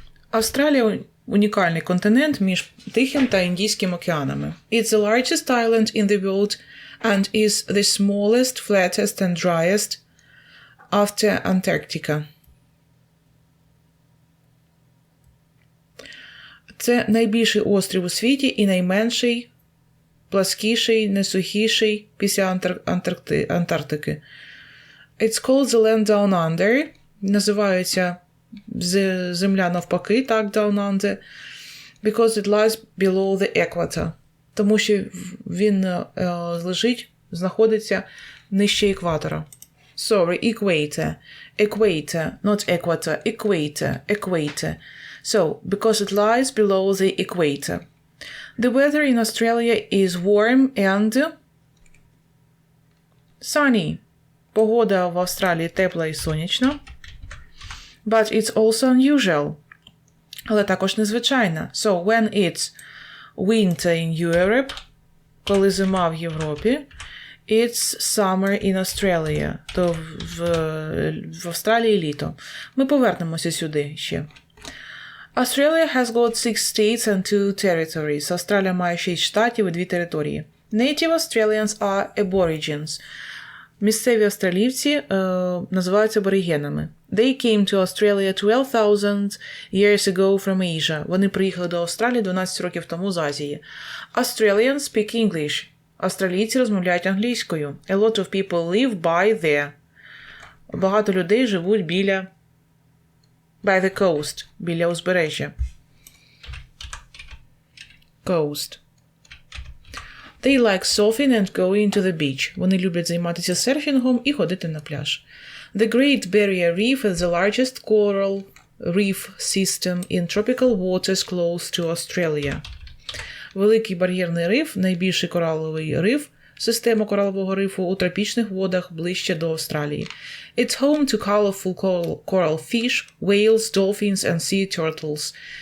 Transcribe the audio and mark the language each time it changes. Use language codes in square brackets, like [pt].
[uk] Австралія – унікальний континент між Тихим та Індійським океанами. [en] It's the largest island in the world and is the smallest, flattest and driest after Antarctica. [uk] Це найбільший острів у світі і найменший, пласкіший, несухіший після Антарктики. [en] It's called the land down under. [uk] Називається земля навпаки, так, [en] down under. Because it lies below the equator. [uk] Тому що він знаходиться нижче екватора. [en] Sorry, equator, not equator, equator. So, because it lies below the equator. The weather in Australia is warm and sunny. [uk] Погода в Австралії тепла і сонячна. [en] But it's also unusual. [uk] Але також незвичайна. [en] So, when it's winter in Europe, [uk] коли зима в Європі, [en] it's summer in Australia. [uk] То в Австралії літо. Ми повернемося сюди ще. [en] Australia has got 6 states and 2 territories. [uk] Австралія має 6 штатів і 2 території. [en] Native Australians are aborigines. [uk] Місцеві австралійці називаються аборигенами. [en] They came to Australia 12,000 years ago from Asia. [uk] Вони приїхали до Австралії 12 років тому з Азії. [en] Australians speak English. [uk] Австралійці розмовляють англійською. [en] A lot of people live by there. [uk] Багато людей живуть біля [en] by the coast, [uk] біля узбережжя. [en] Coast. They like surfing and going to the beach. [uk] Вони люблять займатися серфінгом і ходити на пляж. [en] The Great Barrier Reef is the largest coral reef system in tropical waters close to Australia. [uk] Великий бар'єрний риф – найбільший кораловий риф, система коралового рифу у тропічних водах ближче до Австралії. [en] It's home to colorful coral fish, whales, dolphins and sea turtles.